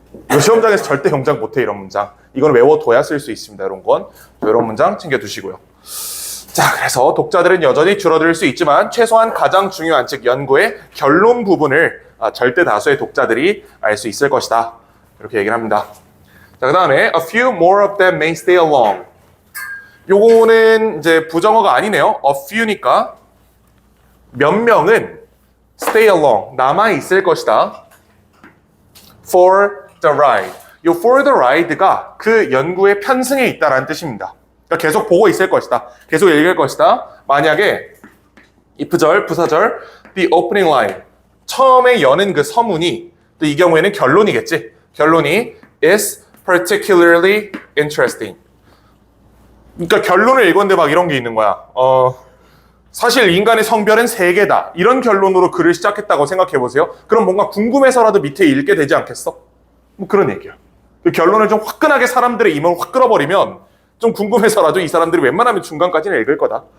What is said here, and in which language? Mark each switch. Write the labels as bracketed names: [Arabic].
[Korean] 이거 시험장에서 절대 영작 못해 이런 문장. 이건 외워둬야 쓸 수 있습니다. 이런 건. 이런 문장 챙겨두시고요. 자, 그래서 독자들은 여전히 줄어들 수 있지만 최소한 가장 중요한 즉 연구의 결론 부분을 절대 다수의 독자들이 알 수 있을 것이다. 이렇게 얘기를 합니다. 자, 그 다음에 [English] a few more of them may stay along. [Korean] 요거는 이제 부정어가 아니네요. a few니까 몇 명은 [English] stay along, [Korean] 남아 있을 것이다. [English] for the ride. [Korean] 요 [English] for the ride [Korean] 가 그 연구의 편승에 있다라는 뜻입니다. 그러니까 계속 보고 있을 것이다. 계속 읽을 것이다. 만약에 if절, 부사절, [English] the opening line. [Korean] 처음에 여는 그 서문이 또 이 경우에는 결론이겠지. 결론이 [English] is particularly interesting. [Korean] 그러니까 결론을 읽었는데 막 이런 게 있는 거야. 사실 인간의 성별은 3개다. 이런 결론으로 글을 시작했다고 생각해 보세요. 그럼 뭔가 궁금해서라도 밑에 읽게 되지 않겠어? 뭐 그런 얘기야. 그 결론을 좀 화끈하게 사람들의 임을 확 끌어버리면 좀 궁금해서라도 이 사람들이 웬만하면 중간까지는 읽을 거다.